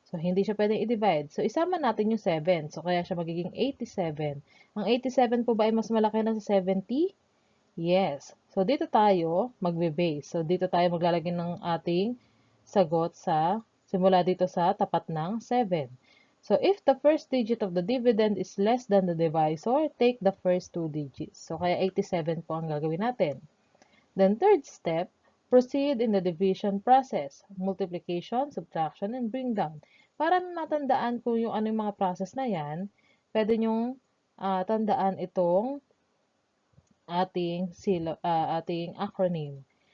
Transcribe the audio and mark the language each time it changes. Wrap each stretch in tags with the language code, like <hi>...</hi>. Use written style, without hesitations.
<tl>So, hindi siya pwedeng i-divide. So, isama natin yung 7. So, kaya siya magiging 87. Ang 87 po ba ay mas malaki na sa 70? Yes. So, dito tayo magbe-base. So, dito tayo maglalagay ng ating sagot simula dito sa tapat ng 7.</tl> <en>So, if the first digit of the dividend is less than the divisor, take the first two digits.</en> <tl>So, kaya 87 po ang gagawin natin.</tl> <en>Then, third step, proceed in the division process. Multiplication, subtraction, and bring down.</en> <tl>Para matandaan kung yung ano yung mga process na yan, pwede nyong tandaan itong ating acronym.</tl>